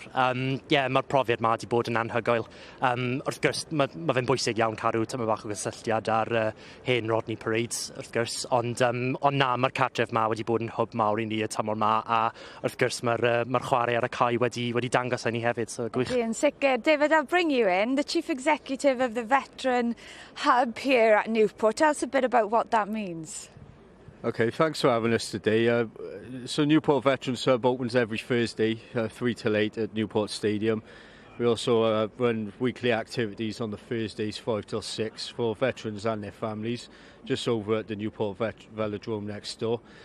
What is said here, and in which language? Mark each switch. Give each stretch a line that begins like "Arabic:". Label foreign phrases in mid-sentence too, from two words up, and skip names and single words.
Welsh: Mae'r profiad ma wedi bod yn anhygoel. Wrth gwrs, mae fe'n bwysig iawn cadw tymor bach o gysylltiad ar hen Rodney Parades, wrth gwrs, ond na, mae'r cartref ma wedi bod yn hwb mawr i ni y tymor ma, a wrth gwrs mae'r chwarae ar y cae wedi dangos i ni hefyd, so gwych. Yn sicr.
English: David, I'll bring you in, the Chief Executive of the Veteran Hub here at Newport. Tell us a bit about what that means. Okay, thanks for having us today. So Newport Veterans Hub opens every Thursday, 3 till 8 at Newport Stadium. We also run weekly activities on the Thursdays, 5 till 6 for veterans and their families, just over at the Newport Velodrome next door.